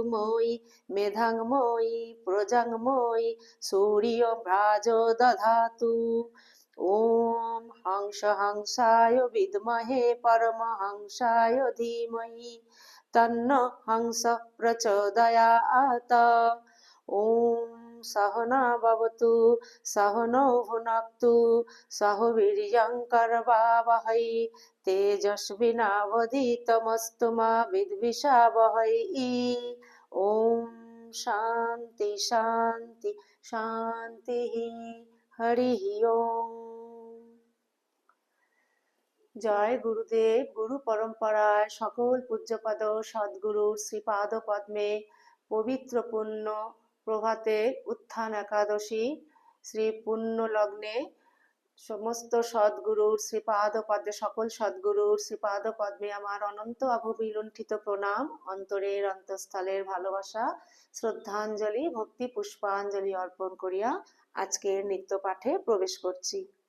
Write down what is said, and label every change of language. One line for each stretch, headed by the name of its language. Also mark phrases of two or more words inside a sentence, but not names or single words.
Sanskrit: मयि मेधां मयि प्रजां मयि सूर्यभ्राजो दधातु ॐ हंस हंसाय विद्महे परमहंसाय धीमहि तन्नो हंस प्रचोदयात् ॐ सहना भवतु सहनौ भुनक्तु सह वीर्यं करवावहै तेजस्विनावधीतमस्तु मा विद्विषावहै ॐ शान्ति शान्ति शान्तिः हरिः ओम।
Bangla: জয় গুরুদেব। গুরু পরম্পরায় সকল পূজ্যপদ সদ্গুরুর শ্রীপাদ পদ্মে পবিত্র পুণ্য প্রভাতে উত্থান একাদশী শ্রী পুণ্য লগ্নে সমস্ত সদ্গুরুর শ্রীপাদ পদ্মে সকল সদ্গুরুর শ্রীপাদ পদ্মে আমার অনন্ত অববিলুণ্ঠিত প্রণাম, অন্তরের অন্তঃস্থলের ভালোবাসা, শ্রদ্ধাঞ্জলি, ভক্তি পুষ্পাঞ্জলি অর্পণ করিয়া আজকের নিত্য পাঠে প্রবেশ করছি।